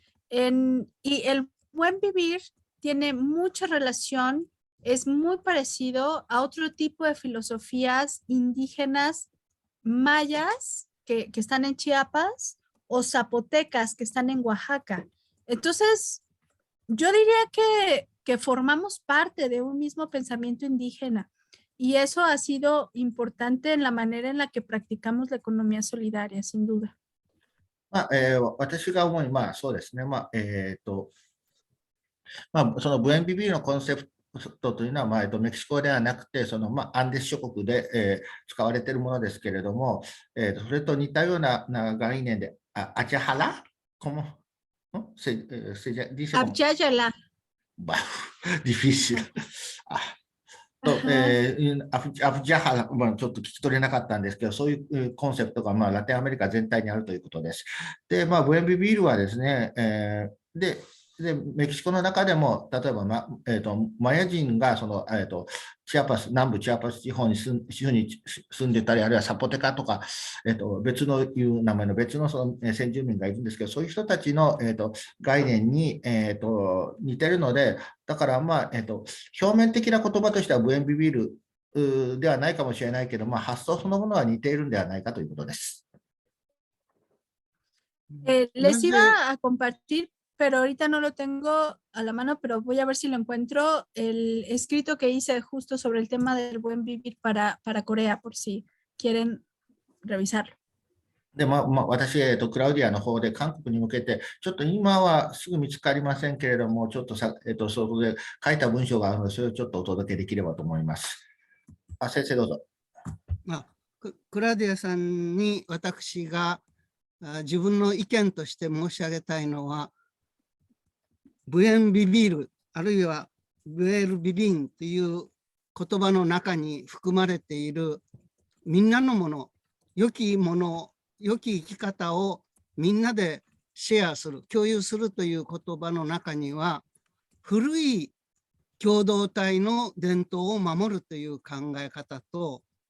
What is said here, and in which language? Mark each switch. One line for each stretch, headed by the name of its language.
Spanish: Y el buen vivir tiene mucha relación, es muy parecido a otro tipo de filosofías indígenas mayas que están en Chiapas o zapotecas que están en Oaxaca. Entonces, yo diría que formamos parte de un mismo pensamiento indígena y eso ha sido importante en la manera en la que practicamos la economía solidaria, sin duda.
Japanese: 私が思うに、そうですね、そのブエンビビーのコンセプトというのは、メキシコではなくて、アンデス諸国で、使われているものですけれども、それと似たような概念で、アチャハラ
Spanish: como, ¿no? Dice como, Abyayala. difícil.
Japanese: アフジャハラ、ちょっと聞き取れなかったんですけど、そういうコンセプトがラテンアメリカ全体にあるということです。で、ブエンビビールはですね、で、メキシコの中でも、例えば、マヤ人がチアパス、南部チアパス地方に住んでたり、あるいはサポテカとか、別のいう名前の別の先住民がいるんですけど、そういう人たちの、概念に、似てるので、だから、表面的な言葉としてはブエンビビールではないかもしれないけど、発想そのものは似ているんではないかということです。
Spanish: Les iba a compartir, pero ahorita no lo tengo a la mano, pero voy a ver si lo encuentro, el escrito que hice justo sobre el tema del buen vivir para Corea, por si quieren revisarlo.
Japanese: で、私、クラウディアの方で韓国に向けて、ちょっと今はすぐ見つかりませんけれども、ちょっとそこで書いた文章があるので、それをちょっとお届けできればと思います。先生どうぞ。クラウディアさんに私が自分の意見として申し上げたいのは、ブエンビビール、あるいはブエルビビンという言葉の中に含まれているみんなのもの、良きもの、良き生き方をみんなでシェアする、共有するという言葉の中には、古い共同体の伝統を守るという考え方と、